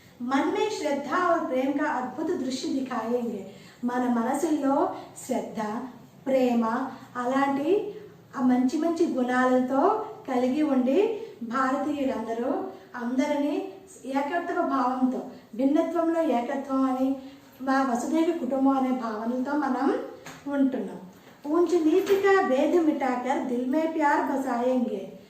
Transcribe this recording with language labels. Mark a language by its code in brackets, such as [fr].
[hi] मन में श्रद्धा और प्रेम का अद्भुत दृश्य दिखाएंगे. [te] మన మనసుల్లో శ్రద్ధ ప్రేమ అలాంటి మంచి గుణాలతో కలిగి ఉండి భారతీయులందరూ అందరినీ ఏకత్వ భావంతో, భిన్నత్వంలో ఏకత్వం అని మా వసుధైవ కుటుంబం అనే భావనలతో మనం ఉంటున్నాం. [hi] ऊंच नीच का भेद मिटाकर दिल में प्यार बसाएंगे.